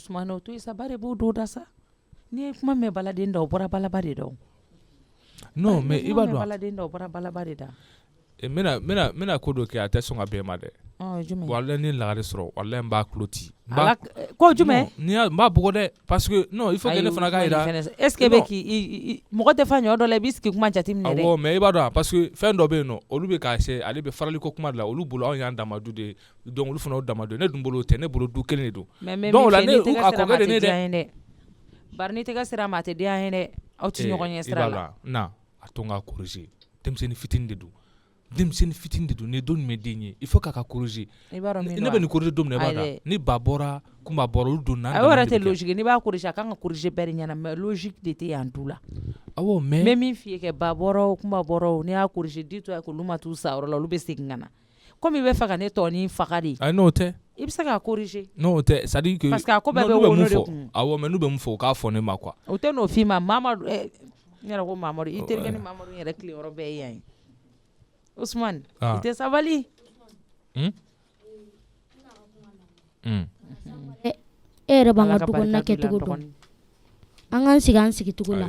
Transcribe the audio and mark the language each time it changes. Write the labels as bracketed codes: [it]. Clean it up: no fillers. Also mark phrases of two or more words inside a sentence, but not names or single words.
[bm] Usumani o to yen sa ba de b'o don da sa n'i ye kuma mɛn baladen da o bɔra balaba de da [fr] non mais [bm] i b'a dɔn baladen da o bɔra balaba de da n bɛna ko dɔ kɛ a tɛ sɔn ka bɛn ma dɛ walayi ni lagare sɔrɔ walayi n b'a tulo ci ko jumɛn n b'a bugɔ dɛ [fr] parce que non il faut que [bm] ne fana ka yira [fr] est ce que [bm] bɛ k'i mɔgɔ tɛ fa ɲɔ dɔ la i b'i sigi kuma jateminɛ dɛ awɔ mais i b'a dɔn parce que fɛn dɔ bɛ yen nɔ olu bɛ k'a essayer ale bɛ farali ko kuma de la olu bolo anw y'an damadu de ye donc olu fana y'o damadu ye ne dun bolo o tɛ ne bolo du kelen de don donc o la ne a kɔkɛ de ne dɛ bari n'i tɛgɛ sera ma a tɛ diya n ye dɛ aw tɛ ɲɔgɔn ɲɛ sira la na a to n ka corriger denmisɛnnin fitinin de don denmisɛnnin fitinin de don ni don min den ye [fr] il faut [bm] k'a ka corriger ne bɛ nin corriger don min na i b'a dɔn ni ba bɔra kunba bɔra olu don na a yɛrɛ tɛ logique n'i b'a corriger a kan ka corriger bɛɛ de ɲɛna [fr] mais logique [bm] de tɛ yan du la awɔ mais n bɛ min f'i ye kɛ ba bɔra o kunba bɔra o n'i y'a corriger dis-toi k'olu ma t'u sa yɔrɔ la olu bɛ segin ka na comme i bɛ fɛ ka ne tɔnin faga de ayi n'o tɛ i bɛ se k'a corriger n'o tɛ [fr] c'est à dire que parce que [bm] a ko bɛɛ bɛ wolo de kun awɔ mais n'u bɛ mun fɔ o k'a fɔ ne ma quoi o tɛ n'o f'i ma Mamadu n yɛrɛ ko Mamadu i terikɛ ni Mamadu yɛrɛ tile yɔrɔ bɛɛ ye yan ye Usman i tɛ sabali e yɛrɛ b'an ka dukɔnɔna kɛcogo dɔn an k'an sigi cogo la